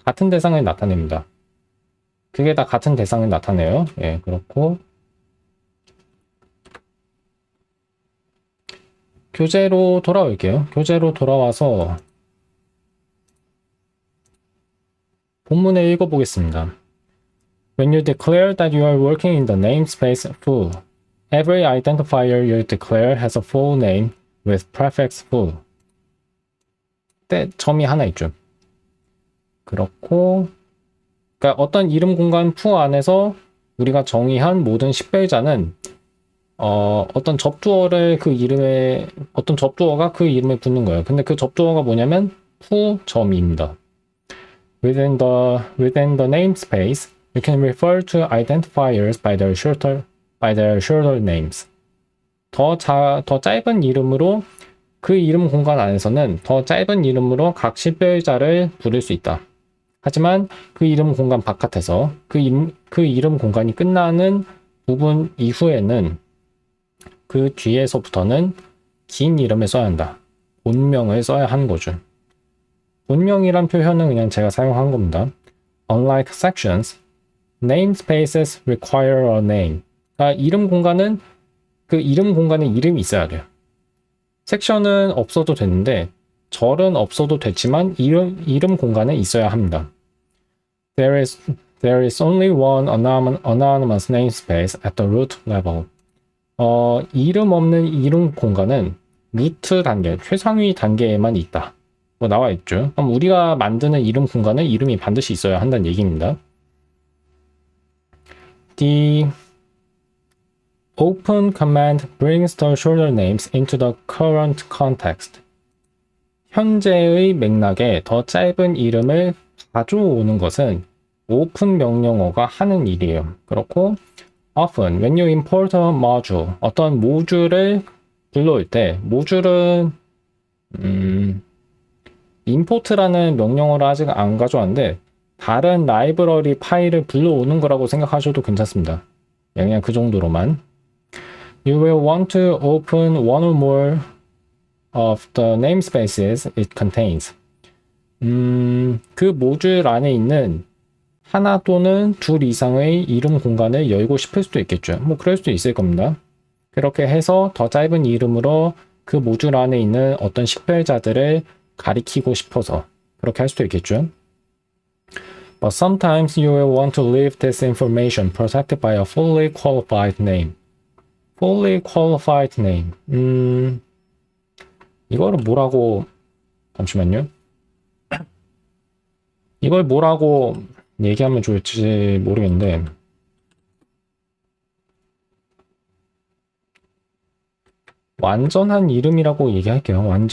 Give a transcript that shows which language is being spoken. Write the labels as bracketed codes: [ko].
[ko] 같은 대상을 나타냅니다. 그게 다 같은 대상을 나타내요. 예, 그렇고 교재로 돌아올게요. 교재로 돌아와서 본문을 읽어보겠습니다. [en] When you declare that you are working in the namespace foo, every identifier you declare has a full name with prefix foo. [ko] 때 점이 하나 있죠. 그렇고, 그러니까 어떤 이름 공간 foo 안에서 우리가 정의한 모든 식별자는 어떤 접두어를 그 이름에 어떤 접두어가 그 이름에 붙는 거예요. 근데 그 접두어가 뭐냐면 foo 점입니다. [en] Within the namespace, you can refer to identifiers by their shorter names. [ko] 더 짧은 이름으로 그 이름 공간 안에서는 더 짧은 이름으로 각 식별자를 부를 수 있다. 하지만 그 이름 공간 바깥에서 그 이름 공간이 끝나는 부분 이후에는 그 뒤에서부터는 긴 이름을 써야 한다. 본명을 써야 하는 거죠. 본명이란 표현은 그냥 제가 사용한 겁니다. [en] Unlike sections, namespaces require a name. [ko] 그러니까 이름 공간은 그 이름 공간에 이름이 있어야 돼요. 섹션은 없어도 되는데 절은 없어도 되지만 이름 공간에 있어야 합니다. [en] There is only one anonymous namespace at the root level. [ko] 이름 없는 이름 공간은 루트 단계, 최상위 단계에만 있다. 뭐 나와 있죠. 그럼 우리가 만드는 이름 공간은 이름이 반드시 있어야 한다는 얘기입니다. [en] The open command brings the shorter names into the current context. [ko] 현재의 맥락에 더 짧은 이름을 가져오는 것은 오픈 명령어가 하는 일이에요. 그렇고 [en] often when you import a module, [ko] 어떤 모듈을 불러올 때 모듈은 import라는 명령어를 아직 안 가져왔는데 다른 라이브러리 파일을 불러오는 거라고 생각하셔도 괜찮습니다. 그냥 그 정도로만. [en] You will want to open one or more of the namespaces it contains. [ko] 그 모듈 안에 있는 하나 또는 둘 이상의 이름 공간을 열고 싶을 수도 있겠죠. 뭐 그럴 수도 있을 겁니다. 그렇게 해서 더 짧은 이름으로 그 모듈 안에 있는 어떤 식별자들을 가리키고 싶어서 그렇게 할 수도 있겠죠. [en] But sometimes you will want to leave this information protected by a fully qualified name. Fully qualified name. [ko] 이거를 뭐라고, 잠시만요. 이걸 뭐라고 얘기하면 좋을지 모르겠는데, 완전한 이름이라고 얘기할게요.